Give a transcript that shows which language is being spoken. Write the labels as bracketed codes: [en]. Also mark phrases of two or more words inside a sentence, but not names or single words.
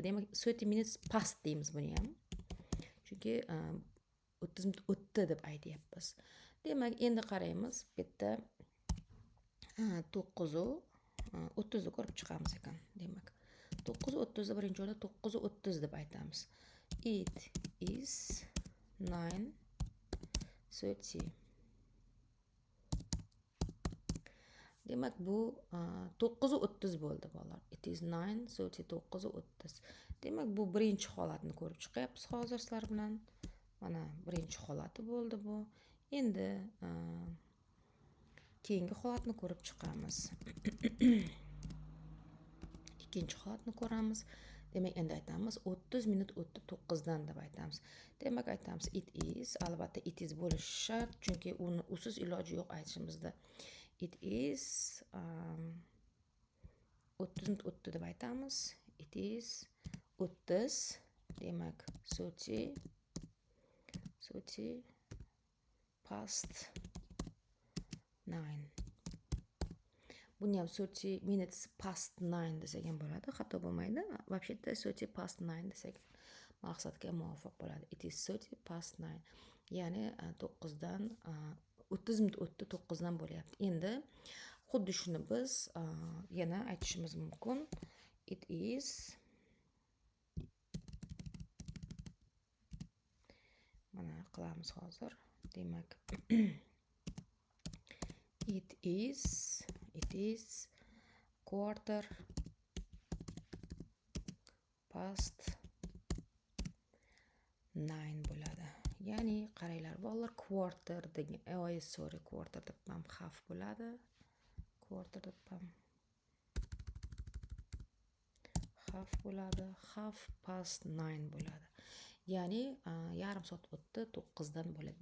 [uz] Demak, [en] 30 minutes past [uz] deymiz buni ham. Chunki 30 minut o'tdi deb aytyapmiz. Demak, endi qaraymiz. Bu yerda 9:30 ko'rib chiqamiz ekan. Demak, 9:30 birinchi o'rinda 9:30 deb aytamiz. [en] It is 9:30. [uz] Demak, bu 9:30 bo'ldi bolalar. [en] It is 9:30, 9:30. [uz] Demak, bu birinchi holatni ko'rib chiqyapmiz hozir sizlar bilan. Mana birinchi holati bo'ldi bu. Endi keyingi holatni ko'rib chiqamiz. Ikkinchi holatni ko'ramiz. Demak, endi aytamiz 30 minut o'tdi 9 dan deb aytamiz. Demak, aytamiz [en] it is, [uz] albatta [en] it is [uz] bo'lishi shart, chunki uni usiz iloji yo'q aytishimizda. [en] It is [uz] 30 minut o'tdi deb aytamiz. [en] It is 30. Demak, 30 past 9. [uz] Buni ham [en] 30 minutes past 9 [uz] desak ham bo'ladi, xato bo'lmaydi. Вообще-то [en] 30 past 9 [uz] desak maqsadga muvofiq bo'ladi. [en] It is 30 past 9. [uz] Ya'ni 9dan 30 minut o'tdi, 9dan bo'lyapti. Endi xuddi shuni biz yana aytishimiz mumkin. [en] It is [uz] mana qilamiz hozir. [en] Demak it is quarter past 9 bo'ladi. [uz] Ya'ni qaranglar bolalar, quarter degan, quarter deb ham half bo'ladi. Quarter deb ham half bo'ladi. [en] Half past 9 bo'ladi. [uz] Ya'ni yarim soat o'tdi, 9dan bo'ladi.